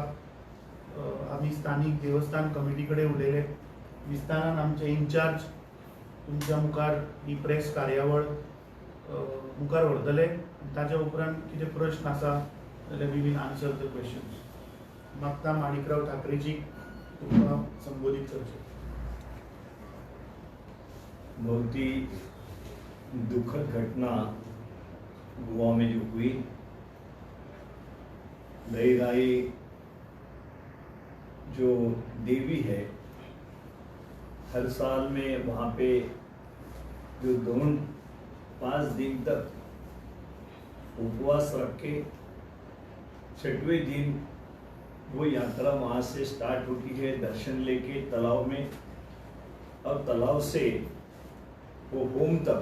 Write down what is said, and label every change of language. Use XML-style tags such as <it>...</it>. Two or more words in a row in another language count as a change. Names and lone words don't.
<kok>आमी स्थानीक देवस्थान कमिटी कडेन उलयले, विस्तारान आमचे इन्चार्ज तुमच्या मुखार ही प्रेस कार्यावळ मुखार व्हरतले। ताच्या उपरांत कितें प्रश्न आसा जाल्यार</kok> <en>we will answer the questions.</en> <kok>मागता माणिकराव ठाकरेजी तुमकां संबोधीत करचें।</kok> <hi>बहुत ही दुखद घटना गोवा में जो हुई, लहराई जो देवी है, हर साल में वहाँ पे जो 5 दिन तक उपवास रख के 6वें दिन वो यात्रा वहाँ से स्टार्ट होती है दर्शन लेके तालाब में, और तालाब से वो होम तक।</hi>